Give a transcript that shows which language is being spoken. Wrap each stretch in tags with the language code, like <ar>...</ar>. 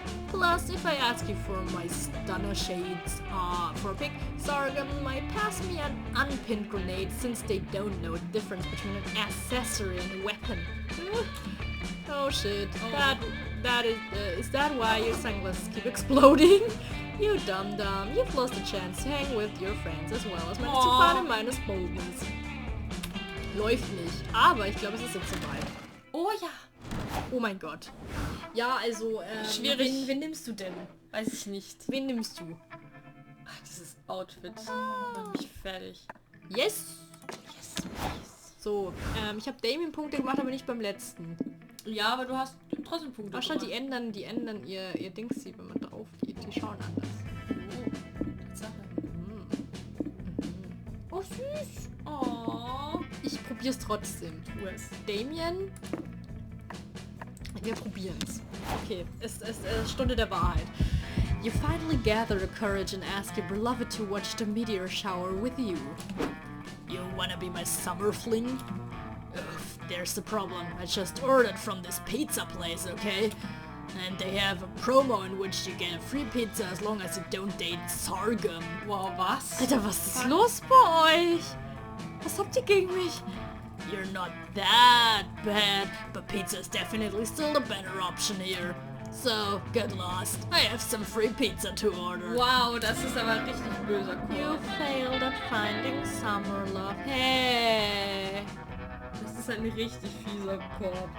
<en>Plus, if I ask you for my stunner shades for a pick, Sargon might pass me an unpinned grenade since they don't know the difference between an accessory and a weapon. Oh shit, that is that why your sunglasses keep exploding? You dum-dum, you've lost a chance to hang with your friends as well as manage to find a minus boldness.</en> <de>Läuft nicht, aber ich glaube, es ist jetzt soweit. Oh ja. Oh mein Gott. Ja, also, schwierig. Wen nimmst du denn? Weiß ich nicht. Wen nimmst du? Ach, dieses Outfit macht mich fertig.</de> <en>Yes! Yes, yes.</en> <de>So, ich habe Damien Punkte gemacht, aber nicht beim letzten. Ja, aber du hast trotzdem Punkte Ach, gemacht. die ändern ihr Dings, wenn man drauf geht. Die schauen anders. Oh, Tatsache. Oh, süß! Oh. Ich probier's trotzdem. Tu es. Damien. Wir probieren's. Okay, es ist Stunde der Wahrheit.</de> <en>You finally gather the courage and ask your beloved to watch the meteor shower with you. You wanna be my summer fling? Ugh, there's the problem. I just ordered from this pizza place, okay? And they have a promo in which you get a free pizza as long as you don't date Sargon.</en> <de>Wow, was? Alter, was ist los bei euch? Was habt ihr gegen mich?</de> <en>You're not that bad, but pizza is definitely still the better option here. So, get lost. I have some free pizza to order.</en> <de>Wow, das ist aber richtig böser</de> <en>You</en> <de>Korb.</de> <en>failed at finding summer love.</en> <de>Hey. Das ist ein richtig fieser Korb.</de>